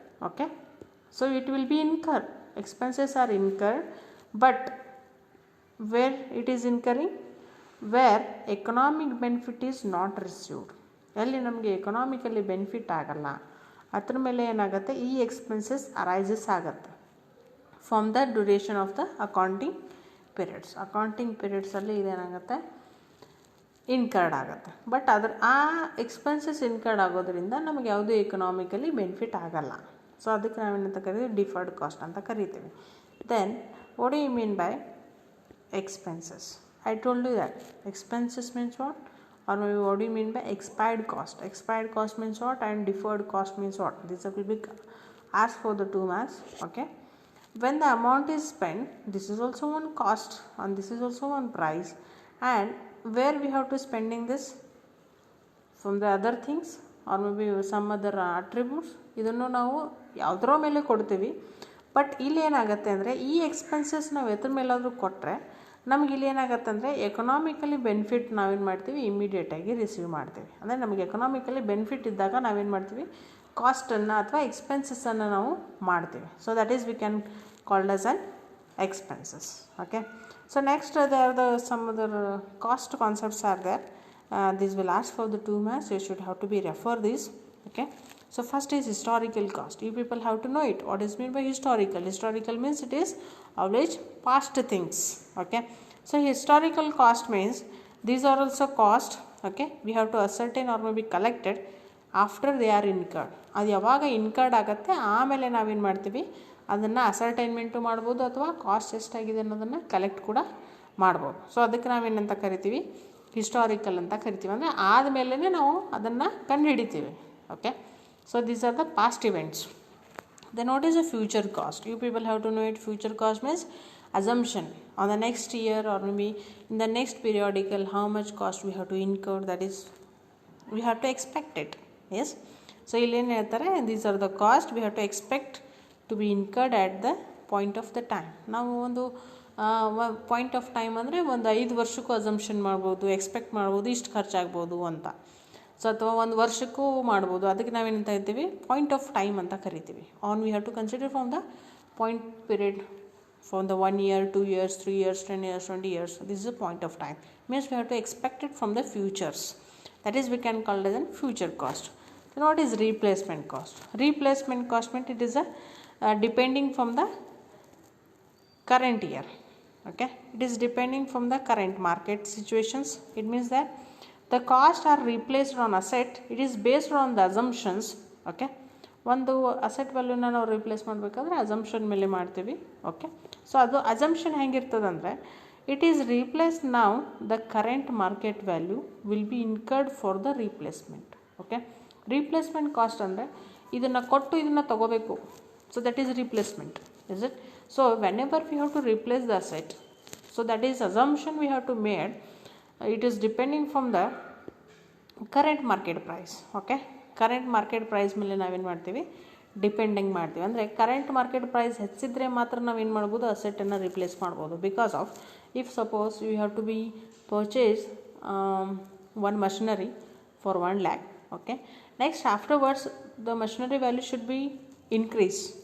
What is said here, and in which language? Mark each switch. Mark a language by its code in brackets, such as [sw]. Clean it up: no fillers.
[en] Okay, so it will be incurred. Expenses are incurred, but where it is incurring, where economic benefit is not received. [kn] ಎಲ್ಲಿ ನಮಗೆ economically benefit ಆಗಲ್ಲ ಅದ್ರ ಮೇಲೆ ಏನಾಗುತ್ತೆ, ಈ expenses arises ಆಗುತ್ತೆ [en] From the duration of the accounting periods. [kn] Accounting ಪೀರಿಯಡ್ಸಲ್ಲಿ ಇದೇನಾಗುತ್ತೆ, incurred ಆಗುತ್ತೆ. But ಆ ಎಕ್ಸ್ಪೆನ್ಸಸ್ ಇನ್ಕರ್ಡ್ ಆಗೋದ್ರಿಂದ ನಮಗೆ ಯಾವುದೂ ಎಕನಾಮಿಕಲಿ ಬೆನಿಫಿಟ್ ಆಗಲ್ಲ. ಸೊ ಅದಕ್ಕೆ ನಾವೇನಂತ ಕರಿತೀವಿ, ಡಿಫರ್ಡ್ ಕಾಸ್ಟ್ ಅಂತ ಕರಿತೀವಿ. [en] Then what do you mean by expenses? I told you that expenses means what, or maybe what do you mean by expired cost? Expired cost means what and deferred cost means what? This will be asked for the 2 marks. Okay, when the amount is spent, this is also one cost and this is also one price, and where we have to spending this from the other things or maybe some other attributes. [kn] ಇದನ್ನು ನಾವು ಯಾವುದರ ಮೇಲೆ ಕೊಡ್ತೀವಿ. But ಇಲ್ಲಿ ಏನಾಗುತ್ತೆ ಅಂದರೆ ಈ expenses ನಾವು ಎದ್ರ ಮೇಲಾದರೂ ಕೊಟ್ಟರೆ ನಮ್ಗೆ ಇಲ್ಲಿ ಏನಾಗುತ್ತೆ ಅಂದರೆ ಎಕನಾಮಿಕಲಿ ಬೆನಿಫಿಟ್ ನಾವೇನು ಮಾಡ್ತೀವಿ, ಇಮಿಡಿಯೇಟಾಗಿ ರಿಸೀವ್ ಮಾಡ್ತೀವಿ. ಅಂದರೆ ನಮಗೆ ಎಕನಾಮಿಕಲಿ ಬೆನಿಫಿಟ್ ಇದ್ದಾಗ ನಾವೇನು ಮಾಡ್ತೀವಿ, ಕಾಸ್ಟನ್ನು ಅಥವಾ ಎಕ್ಸ್ಪೆನ್ಸಸ್ಸನ್ನು ನಾವು ಮಾಡ್ತೀವಿ. [en] So that is we can called as an expenses. Okay, so next they are the some other cost concepts are there. This will ask for the 2 marks. You should have to be refer this. Okay, so first is historical cost. You people have to know it. What is meant by historical? Historical means it is always past things. Okay, so historical cost means these are also cost. Okay, we have to ascertain or maybe collected after they are incurred. [kn] ಅದು ಯಾವಾಗ incurred ಆಗುತ್ತೆ ಆಮೇಲೆ ನಾವೇನು ಮಾಡ್ತೀವಿ, ಅದನ್ನು ಅಸರ್ಟೈನ್ಮೆಂಟು ಮಾಡ್ಬೋದು ಅಥವಾ cost ಎಷ್ಟಾಗಿದೆ ಅನ್ನೋದನ್ನು ಕಲೆಕ್ಟ್ ಕೂಡ ಮಾಡ್ಬೋದು. ಸೊ ಅದಕ್ಕೆ ನಾವೇನಂತ ಕರಿತೀವಿ, ಹಿಸ್ಟಾರಿಕಲ್ ಅಂತ ಕರಿತೀವಿ. ಅಂದರೆ ಆದಮೇಲೆ ನಾವು ಅದನ್ನು ಕಂಡುಹಿಡಿತೀವಿ. Okay, [en] So these are the past events. Then what is a future cost? You people have to know it. Future cost means assumption on the next year or maybe in the next periodical how much cost we have to incur, that is we have to expect it. Yes, so [kn] ಇಲ್ಲಿ ಏನು ಹೇಳ್ತಾರೆ, [en] these are the cost we have to expect to be incurred at the point of the time. [kn] ನಾವು ಒಂದು point of time ಅಂದರೆ ಒಂದು 5 ವರ್ಷಕ್ಕೂ assumption ಮಾಡ್ಬೋದು, expect ಮಾಡ್ಬೋದು ಇಷ್ಟು ಖರ್ಚಾಗ್ಬೋದು ಅಂತ. ಸೊ ಅಥವಾ ಒಂದು ವರ್ಷಕ್ಕೂ ಮಾಡ್ಬೋದು. ಅದಕ್ಕೆ ನಾವೇನಂತ ಹೇಳ್ತೀವಿ, ಪಾಯಿಂಟ್ ಆಫ್ ಟೈಮ್ ಅಂತ ಕರಿತೀವಿ. [en] On we have to consider from the point period from the 1 year, 2 years, 3 years, 10 years, 20 years. This is a point of time. Means we have to expect it from the futures. That is we can call it as a future cost. Then what is replacement cost? Replacement cost means it is a depending from the current year. Okay, it is depending from the current market situations. It means that the cost are replaced on asset. It is based on the assumptions. [kn] Okay, ಒಂದು asset ವ್ಯಾಲ್ಯೂನ ನಾವು replace ಮಾಡಬೇಕಾದ್ರೆ assumption ಮೇಲೆ ಮಾಡ್ತೀವಿ. [en] okay, so [kn] ಅದು assumption ಹೆಂಗಿರ್ತದಂದರೆ [en] It is replace ನಾವು the current market value will be incurred for the replacement. [kn] Okay, replacement cost ಅಂದರೆ ಇದನ್ನು ಕೊಟ್ಟು ಇದನ್ನು ತೊಗೋಬೇಕು. [en] So that is replacement. Is it? So whenever we have to replace the asset, so that is assumption we have to made. It is depending from the current market price. [kn] Okay, current market price ಮೇಲೆ ನಾವೇನು ಮಾಡ್ತೀವಿ, depending ಮಾಡ್ತೀವಿ. ಅಂದರೆ current market price ಹೆಚ್ಚಿದ್ರೆ ಮಾತ್ರ ನಾವೇನು ಮಾಡ್ಬೋದು, ಅಸೆಟನ್ನು replace ಮಾಡ್ಬೋದು. [en] Because of if suppose you have to be purchase one machinery for 1 lakh. Okay, next afterwards the machinery value should be increase.